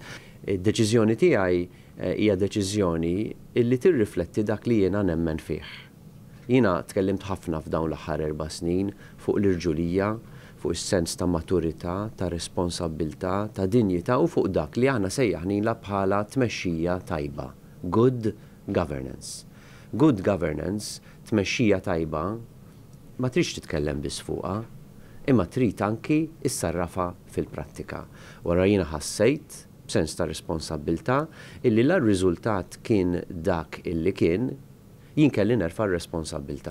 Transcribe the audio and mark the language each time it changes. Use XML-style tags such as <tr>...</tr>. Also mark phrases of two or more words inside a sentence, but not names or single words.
<mt>Id-deċiżjoni tiegħi hija deċiżjoni illi tirrifletti dak li jiena nemmen fih. Jiena tkellimt ħafna f'dawn l-aħħar 4 snin fuq l-irġulija, fuq is-sens ta' maturità, ta' responsabbiltà, ta' dinjità u fuq dak li aħna sejjaħnilha bħala tmexxija tajba.</mt> <en>Good governance. Good governance,</en> <mt>tmexxija tajba, ma tridx titkellem biss fuqha, imma trid anki issarrafa fil-prattika. Wara jiena ħassejt b'sens ta' responsabbiltà illi l-riżultat kien dak illi kien, jien kelli nerfa' r-responsabbiltà.</mt>